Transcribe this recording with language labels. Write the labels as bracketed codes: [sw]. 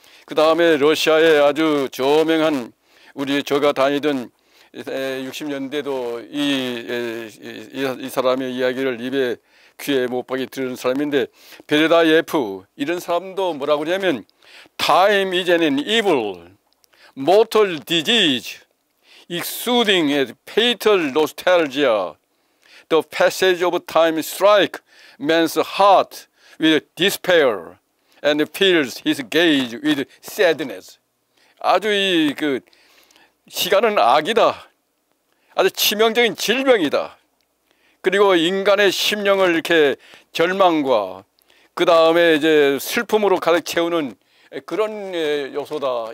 [ko] 그 다음에 러시아의 아주 저명한 제가 다니던 60년대도 이 사람의 이야기를 귀에 못 박게 들은 사람인데 베레다예프 이런 사람도 뭐라고 하냐면 [en] Time is an evil, mortal disease, exuding a fatal nostalgia. The passage of time strikes man's heart with despair and fills his gaze with sadness. [ko] 아주 그 시간은 악이다. 아주 치명적인 질병이다. 그리고 인간의 심령을 이렇게 절망과 그 다음에 이제 슬픔으로 가득 채우는 그런 요소다.